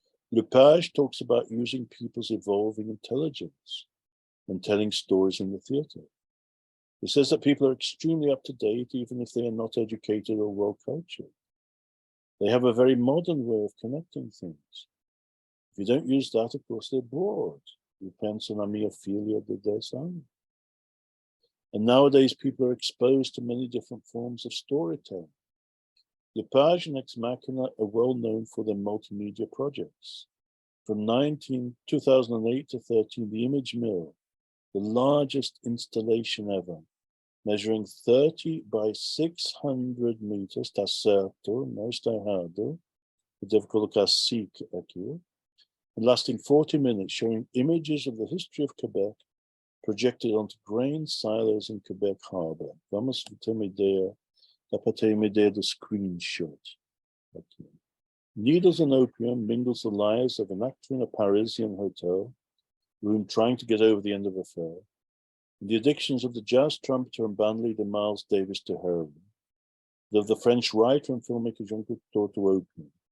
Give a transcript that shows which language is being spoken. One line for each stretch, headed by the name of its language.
English: Lepage talks about using people's evolving intelligence when telling stories in the theatre. He says that people are extremely up-to-date, even if they are not educated or well-cultured. They have a very modern way of connecting things. If you don't use that, of course, they're bored. You
Portuguese: penso na minha filha de 10 anos.
English: And nowadays, people are exposed to many different forms of storytelling. Lepage and Ex Machina are well known for their multimedia projects. From 2008 to 13, the Image Mill, the largest installation ever, measuring 30 by 600 meters,
Portuguese: está certo, não está errado, eu devo colocar SIC aqui,
English: and lasting 40 minutes, showing images of the history of Quebec projected onto grain silos in Quebec Harbor.
Portuguese: Vamos ter uma ideia, dá para ter uma ideia do screenshot. Aqui.
English: Needles and opium mingles the lives of an actor in a Parisian hotel room trying to get over the end of an affair, and the addictions of the jazz trumpeter and band leader Miles Davis to heroin, of the French writer and filmmaker Jean Cocteau to opium.